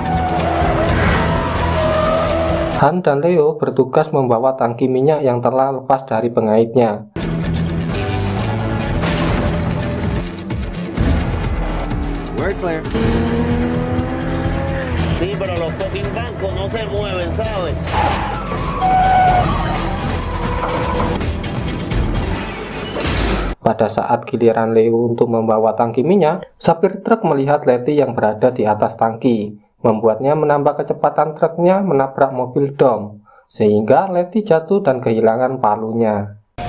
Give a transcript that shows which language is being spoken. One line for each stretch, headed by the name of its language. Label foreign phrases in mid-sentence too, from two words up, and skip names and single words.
Indonesian: Han dan Leo bertugas membawa tangki minyak yang telah lepas dari pengaitnya.
English: We're clear.
Spanish: Sí, pero los fucking bancos no se mueven, ¿sabes?
Indonesian: Pada saat giliran Leo untuk membawa tangki minyak, supir truk melihat Letty yang berada di atas tangki, membuatnya menambah kecepatan truknya menabrak mobil Dom, sehingga Letty jatuh dan kehilangan palunya.